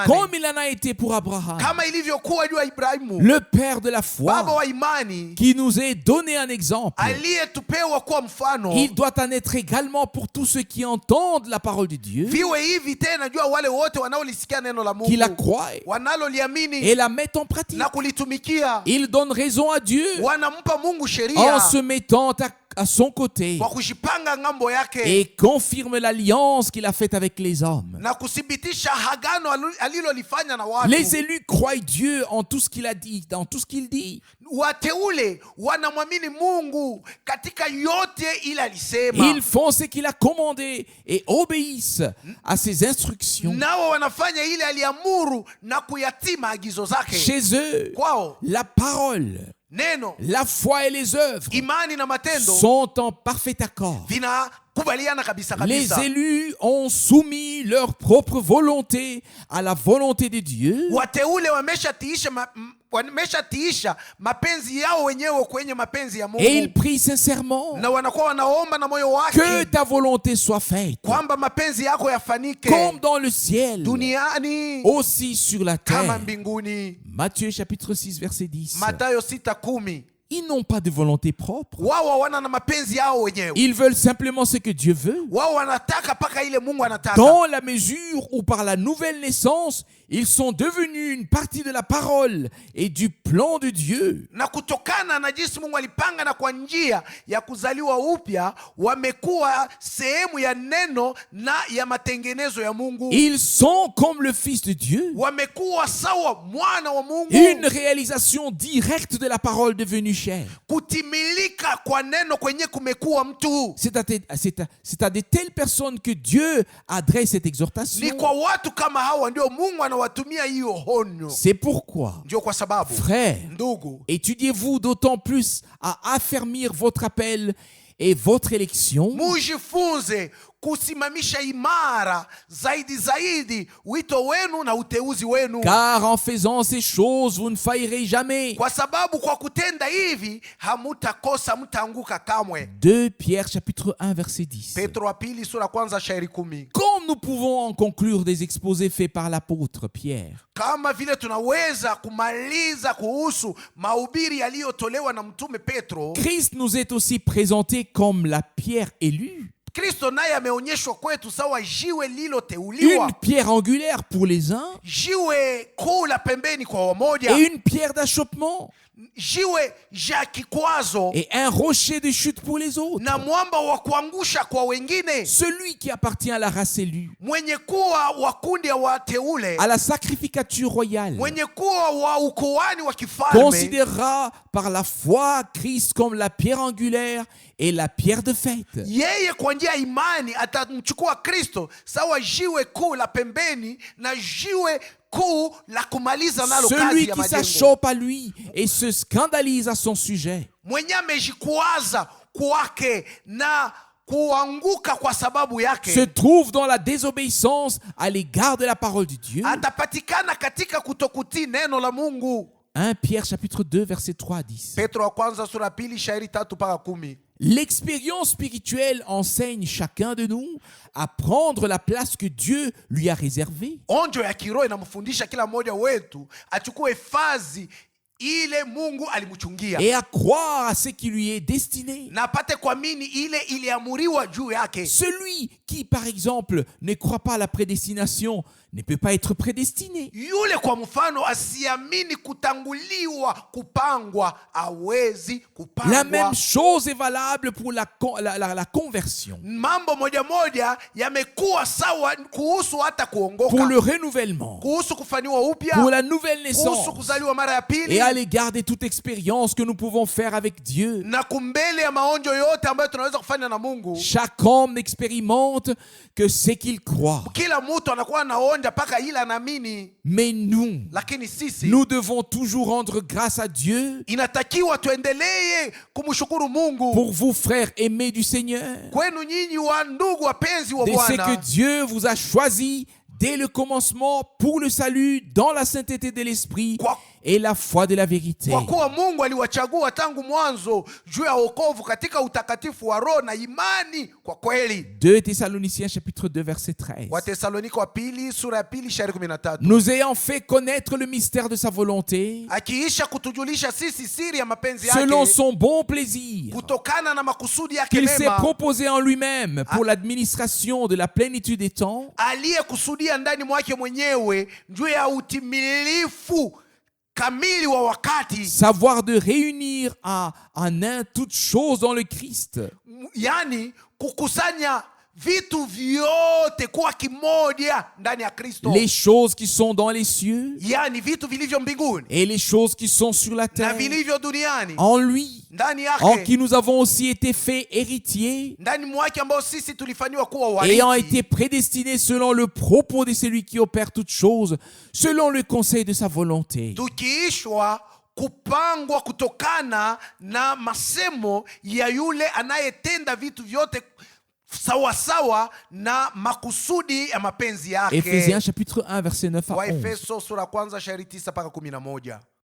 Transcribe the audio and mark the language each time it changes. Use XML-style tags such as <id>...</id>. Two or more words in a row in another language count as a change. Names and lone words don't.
<fr>Comme il en a été pour Abraham,</fr> <sw>Kama ilivyokuwa juu ya Ibrahimu,</sw> <fr>le père de la</fr> <sw>baba</sw> <fr>foi,</fr> <sw>wa imani,</sw> <fr>qui nous est donné un exemple,</fr> <sw>aliyetupewa kuwa mfano.</sw> <fr>il doit en être également pour tous ceux qui entendent la parole de Dieu,</fr> <sw>Viwe hivi tena juu ya wale wote wanaolisikia neno la</sw> <fr>qui la</fr> <sw>Mungu,</sw> <fr>croient</fr> <sw>wanaloliamini</sw> <fr>et la mettent en pratique.</fr> <sw>na kulitumikia.</sw> <fr>Il donne raison à Dieu</fr> <sw>Wanampa Mungu</sw> <fr>en</fr> <sw>sheria</sw> <fr>se mettant à son côté</fr> <sw>kwa kujipanga ngambo yake</sw> <fr>et confirme l'alliance qu'il a faite avec les hommes.</fr> <sw>na kuthibitisha agano alilolifanya na watu.</sw> <fr>Les élus croient Dieu en tout ce qu'il a dit, dans tout ce qu'il dit.</fr> <sw>Wateule wanamwamini Mungu katika yote ila alisema.</sw> <fr>Ils font ce qu'il a commandé et obéissent à ses instructions.</fr> <sw>Nao wanafanya ile aliamuru na kuyatii maagizo zake.</sw> <fr>Chez eux,</fr> <sw>Kwao</sw> <fr>la parole,</fr> <sw>neno,</sw> <fr>la foi et les œuvres</fr> <sw>imani na matendo</sw> <fr>sont en parfait accord.</fr> <sw>vinakubaliana kabisa</sw> <fr>Les</fr> <sw>kabisa.</sw> <fr>élus ont soumis leur propre volonté à la volonté de Dieu.</fr> <sw>Wateule wameshatiisha mapenzi yao wenyewe kwenye mapenzi ya Mungu.</sw> <fr>Et ils prient sincèrement</fr> <sw>Na wanakuwa wanaomba na moyo</sw> <fr>que</fr> <sw>wake</sw> <fr>ta volonté soit faite,</fr> <sw>kwamba mapenzi yako yafanike</sw> <fr>comme dans le ciel,</fr> <sw>duniani</sw> <fr>aussi sur la</fr> <sw>kama</sw> <fr>terre.</fr> <sw>mbinguni.</sw> <fr>Matthieu chapitre 6 verset 10.</fr> <sw>Mathayo 6:10.</sw> <fr>Ils n'ont pas de volonté propre.</fr> <sw>Wao hawana na mapenzi yao wenyewe.</sw> <fr>Ils veulent simplement ce que Dieu veut.</fr> <sw>Wao wanataka paka ile Mungu anataka.</sw> <fr>Dans la mesure où par la nouvelle naissance, ils sont devenus une partie de la parole et du plan de Dieu.</fr> <sw>Na kutokana na jinsi Mungu alipanga na kwa njia ya kuzaliwa upya wamekuwa sehemu ya neno na ya matengenezo ya Mungu.</sw> <fr>Ils sont comme le Fils de Dieu,</fr> <sw>Wamekuwa sawa mwana wa Mungu.</sw> <fr>une réalisation directe de la parole devenue chair.</fr> <sw>Kutimilika kwa neno kwenye kumekuwa mtu.</sw> <fr>C'est à de telles personnes que Dieu adresse cette</fr> <sw>Ni</sw> <fr>exhortation.</fr> <sw>kwa watu kama hawa ndio Mungu anawatumia hiyo honyo.</sw> <fr>C'est pourquoi,</fr> <sw>Ndio kwa sababu</sw> <fr>frères,</fr> <sw>ndugu,</sw> <fr>étudiez-vous d'autant plus à affermir votre appel et votre élection,</fr> <sw>mujifunze kusimamisha imara zaidi wito wenu na uteuzi wenu,</sw> <fr>car en faisant ces choses, vous ne faillerez jamais.</fr> <sw>kwa sababu kwa kutenda hivi hamutakosa, mtaanguka kamwe.</sw> <fr>2 Pierre chapitre 1 verset 10.</fr> <sw>Petro wa pili sura kwanza shairi 10.</sw> <fr>Comme nous pouvons en conclure des exposés faits par l'apôtre Pierre,</fr> <sw>Kama vile tunaweza kumaliza kuhusu mahubiri yaliyotolewa na mtume Petro,</sw> <fr>Christ nous est aussi présenté comme la pierre élue,</fr> <sw>Kristo naye ameonyeshwa kwetu sawa jiwe liloteuliwa,</sw> <fr>une pierre angulaire pour les uns</fr> <sw>jiwe kuu la pembeni kwa wamoja,</sw> <fr>et une pierre d'achoppement</fr> <sw>jiwe ja kikwazo</sw> <fr>et un rocher de chute pour les autres.</fr> <sw>na mwamba wa kuangusha kwa wengine.</sw> <fr>Celui qui appartient à la race élue,</fr> <sw>Mwenye kuwa wa kundi ya wateule,</sw> <fr>à la sacrificature royale,</fr> <sw>mwenye kuwa wa ukoani wa kifalme,</sw> <fr>considérera par la foi Christ comme la pierre angulaire et la pierre de fête.</fr> <sw>yeye kwa njia ya imani atamchukua Kristo sawa jiwe kuu la pembeni na jiwe kuu la kumaliza nalo</sw> <fr>Celui</fr> <sw>kazi ya</sw> <fr>qui</fr> <sw>majengo.</sw> <fr>s'achoppe à lui et se scandalise à son sujet</fr> <sw>Mwenye amejikwaza kwake na kuanguka kwa sababu yake,</sw> <fr>se trouve dans la désobéissance à l'égard de la parole de Dieu.</fr> <sw>atapatikana katika kutokutii neno la Mungu.</sw> <fr>1 Pierre chapitre 2 verset 3 à 10.</fr> <sw>Petro wa kwanza sura pili shairi 3 mpaka 10.</sw> <fr>L'expérience spirituelle enseigne chacun de nous à prendre la place que Dieu lui a réservée.</fr> <sw>Onjo ya kiroho inamfundisha kila mmoja wetu achukue fazi ile Mungu alimuchungia,</sw> <fr>et à croire à ce qui lui est destiné.</fr> <sw>na apate kuamini ile iliamuriwa juu yake.</sw> <fr>Celui qui, par exemple, ne croit pas à la prédestination ne peut pas être prédestiné.</fr> <sw>Yule kwa mfano asiamini kutanguliwa, kupangwa, hawezi kupangwa.</sw> <fr>La même chose est valable pour la conversion,</fr> <sw>Mambo moja moja yamekuwa sawa kuhusu hata kuongoka,</sw> <fr>pour le renouvellement,</fr> <sw>kuhusu kufanywa upya,</sw> <fr>pour la nouvelle</fr> <sw>kuhusu</sw> <fr>naissance,</fr> <sw>kuzaliwa mara ya pili,</sw> <fr>et à l'égard de toute expérience que nous pouvons faire avec Dieu.</fr> <sw>na kumbele ya maonjo yote ambayo tunaweza kufanya na Mungu.</sw> <fr>Chaque homme n'expérimente que ce qu'il croit.</fr> <sw>Kila mtu anakuwa anaonja mpaka ila anaamini,</sw> <fr>Mais nous,</fr> <sw>lakini sisi</sw> <fr>nous devons toujours rendre grâce à Dieu</fr> <sw>inatakiwa tuendelee kumshukuru Mungu.</sw> <fr>pour vous, frères aimés du Seigneur,</fr> <sw>Kwenu nyinyi wa ndugu wapenzi wa</sw> <fr>de ce que</fr> <sw>Bwana,</sw> <fr>Dieu vous a choisi dès le commencement pour le salut dans la sainteté de l'esprit</fr> <sw>Kwa-</sw> <fr>et la foi de la vérité.</fr> <sw>kwa kuwa Mungu aliwachagua tangu mwanzo juu ya wokovu katika utakatifu wa roho na imani kwa kweli.</sw> <fr>2 Thessaloniciens chapitre 2 verset 13.</fr> <sw>Wathesalonika wa pili sura ya pili shairi 13.</sw> <fr>Nous ayant fait connaître le mystère de sa volonté,</fr> <sw>Akiisha kutujulisha sisi siri ya mapenzi</sw> <fr>selon</fr> <sw>yake</sw> <fr>son bon plaisir,</fr> <sw>kutokana na makusudi yake</sw> <fr>qu'il s'est</fr> <sw>mema,</sw> <fr>proposé en lui-même pour l'administration de la plénitude des temps,</fr> <sw>aliyekusudia ndani mwake mwenyewe juu ya utimilifu kamili wa wakati,</sw> <fr>savoir de réunir en un toutes choses dans le Christ,</fr> <sw>yani kukusanya vitu vyote kuwa kimoja ndani ya Kristo,</sw> <fr>les choses qui sont dans les cieux</fr> <sw>yani vitu vilivyo mbinguni</sw> <fr>et les choses qui sont sur la</fr> <sw>na</sw> <fr>terre,</fr> <sw>vilivyo duniani,</sw> <fr>en lui,</fr> <sw>ndani</sw> <fr>en</fr> <sw>yake,</sw> <fr>qui nous avons aussi été faits héritiers,</fr> <sw>ndani mwake ambao sisi tulifanywa kuwa</sw> <fr>ayant</fr> <sw>warithi,</sw> <fr>été prédestinés selon le propos de celui qui opère toutes choses, selon le conseil de sa volonté,</fr> <sw>tukiishwa kupangwa kutokana na masemo ya yule anayetenda vitu vyote sawasawa na makusudi ya mapenzi yake.</sw> <fr>Éphésiens chapitre 1 verset 9 à 11.</fr> <sw>Waefeso sura kwanza shairi 9 mpaka 11.</sw>